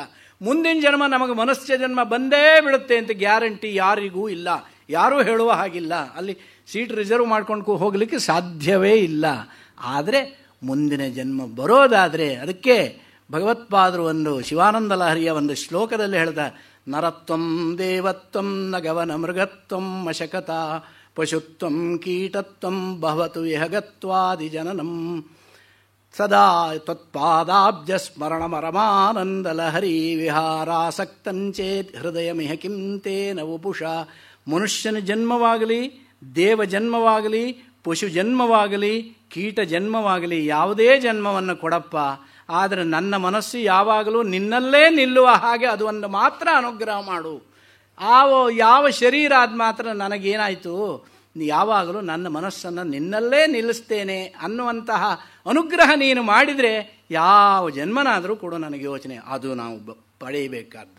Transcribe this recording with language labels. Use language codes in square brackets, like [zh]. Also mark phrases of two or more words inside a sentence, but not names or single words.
[kn] ಮುಂದಿನ ಜನ್ಮ ನಮಗೆ ಮನುಷ್ಯ ಜನ್ಮ ಬಂದೇ ಬಿಡುತ್ತೆ ಅಂತ ಗ್ಯಾರಂಟಿ ಯಾರಿಗೂ ಇಲ್ಲ, ಯಾರೂ ಹೇಳುವ ಹಾಗಿಲ್ಲ. ಅಲ್ಲಿ [en] seat reserve [kn] ಮಾಡ್ಕೊಂಡು ಹೋಗಲಿಕ್ಕೆ ಸಾಧ್ಯವೇ ಇಲ್ಲ. ಆದರೆ ಮುಂದಿನ ಜನ್ಮ ಬರೋದಾದರೆ ಅದಕ್ಕೆ ಭಗವತ್ಪಾದರು ಒಂದು ಶಿವಾನಂದ ಲಹರಿಯ ಒಂದು ಶ್ಲೋಕದಲ್ಲಿ ಹೇಳ್ತಾ, [sa] ನರತ್ವಂ ದೇವತ್ವಂ ನಗವನ ಮೃಗತ್ವಂ ಮಶಕತ ಪಶುತ್ವಂ ಕೀಟತ್ವಂ ಭವತು ವಿಹಗತ್ವಾದಿ ಜನನಂ ಸದಾ ತ್ವತ್ಪಾದಾಬ್ಜ ಸ್ಮರಣಮರಮಾನಂದಲಹರಿ ವಿಹಾರಾಸಕ್ತಂಚೇತ್ ಹೃದಯಮಿಹ ಕಿಂ ತೇನ ವಪುಷ. [kn] ಮನುಷ್ಯನ ಜನ್ಮವಾಗಲಿ, ದೇವ ಜನ್ಮವಾಗಲಿ, ಪಶು ಜನ್ಮವಾಗಲಿ, ಕೀಟ ಜನ್ಮವಾಗಲಿ, ಯಾವುದೇ ಜನ್ಮವನ್ನು ಕೊಡಪ್ಪ, ಆದರೆ ನನ್ನ ಮನಸ್ಸು ಯಾವಾಗಲೂ ನಿನ್ನಲ್ಲೇ ನಿಲ್ಲುವ ಹಾಗೆ ಅದು ಒಂದು ಮಾತ್ರ ಅನುಗ್ರಹ ಮಾಡು. ಯಾವ ಶರೀರ ಅದು ಮಾತ್ರ ನನಗೇನಾಯಿತು, ಯಾವಾಗಲೂ ನನ್ನ ಮನಸ್ಸನ್ನು ನಿನ್ನಲ್ಲೇ ನಿಲ್ಲಿಸ್ತೇನೆ ಅನ್ನುವಂತಹ ಅನುಗ್ರಹ ನೀನು ಮಾಡಿದರೆ ಯಾವ ಜನ್ಮನಾದರೂ ಕೂಡ ನನಗೆ ಯೋಚನೆ, ಅದು ನಾವು ಪಡೆಯಬೇಕಾದ್ದು.